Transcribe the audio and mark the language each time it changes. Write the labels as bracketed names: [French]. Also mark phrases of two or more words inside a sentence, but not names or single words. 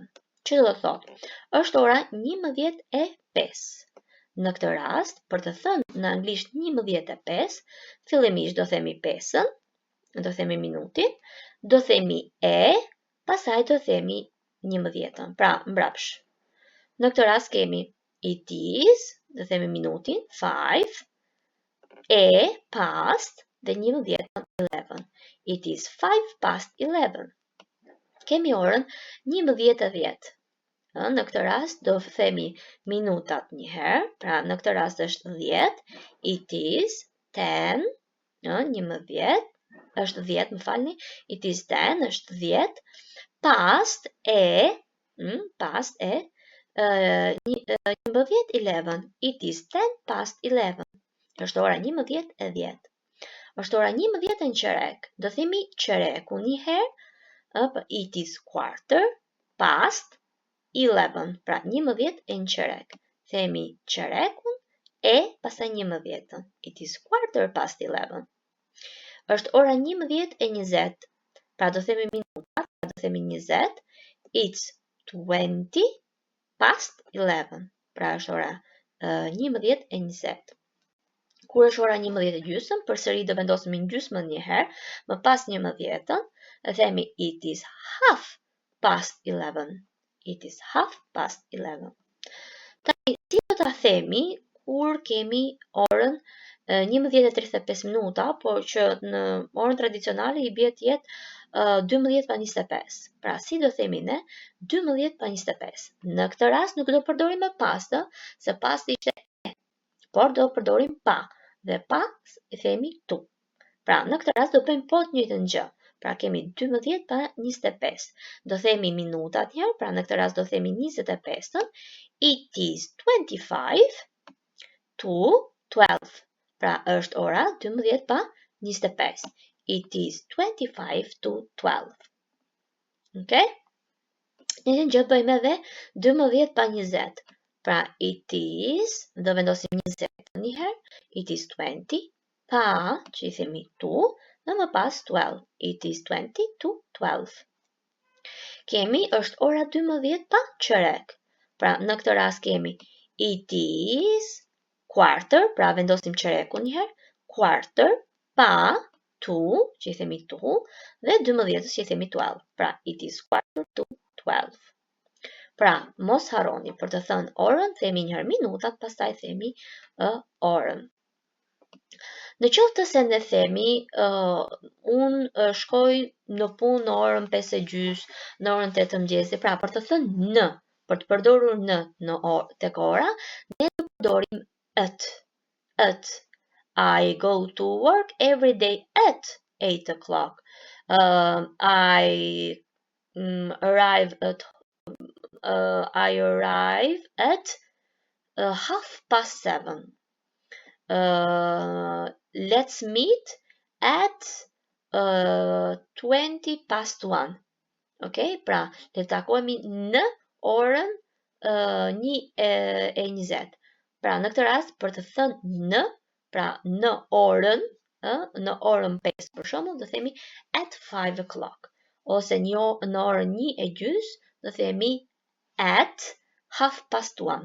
[Albanian] Që do të thotë? Është ora 11:05. Në këtë rast, për të thënë në anglisht 11:05, fillimisht do themi pesën, do themi minutin, do themi pastaj do themi 11-ën, pra mbrapsh. Në këtë rast kemi [English] it is, [Albanian] do themi minutin, 5, past dhe 11-ën, 11. [English] It is 5 past 11. [Albanian] Kemi orën 11:10. Në këtë rast do themi minutat një herë, pra në këtë rast është 10, [English] it is 10, 11, [Albanian] është 10, më falni, [English] it is 10, është 10, past past 11, it is 10 past 11, [Albanian] është ora 11:10. Është ora 11 qerek, do themi qereku një herë, [English] it is quarter past 11, [Albanian] pra 11 qerek. Themi qerekun pastaj 11-ën, [English] it is quarter past 11. [Albanian] Është ora 11:20, pra do themi minuta, pra do themi 20, [English] it's 20 past 11, [Albanian] pra është ora 11:20. Kur është ora 11:30, përsëri do vendosim në gjysmën një herë, më pas 11-ën, e themi [English] it is half past 11, it is half past 11. [Albanian] Tani, si do ta themi kur kemi orën 11:35 minuta, por që në orën tradicionale I bie të jetë 12:25. Pra, si do themi ne? 12:25. Në këtë rast nuk do përdorim me past, se past ishte por do përdorim pa, dhe pa I themi tu. Pra, në këtë rast do bëjmë po të njëjtën gjë. Pra, kemi 12 pa 25. Do themi minutat njërë, pra në këtë rast do themi 25, [English] it is 25 to 12. [Albanian] Pra, është ora 12 pa 25. [English] It is 25 to 12. Okay? [Albanian] Një gjë bëjmë edhe 12 pa 20. Pra, [English] it is, [Albanian] do vendosim 20 një herë, [English] it is 20, [Albanian] pa, që I themi tu, dhe më pas 12. [English] It is 20 to 12. [Albanian] Kemi, është ora 12 pa qerek. Pra, në këtë rast kemi [English] it is quarter, [Albanian] pra vendosim qerekun një herë, quarter, pa, tu, që I themi tu, dhe 12 që I themi 12. Pra, [English] it is quarter to 12. [Albanian] Pra, mos harroni, për të thënë orën, themi një herë minutat, pastaj themi orën. Në qoftë se ne themi, unë shkoj në punë në orën 5:30, në orën 8 mëngjesi, pra për të thënë në, për të përdorur në tek ora, ne do përdorim at. [English] I go to work every day at 8 o'clock. I arrive at 7:30. Let's meet at 1:20. [Albanian] Ok, pra le të takohemi në orën 1:20. Pra në këtë rast për të thënë në, pra në orën 5 për shembull do themi [English] at 5 o'clock, [Albanian] ose në orën 1:30 do themi [English] at 1:30.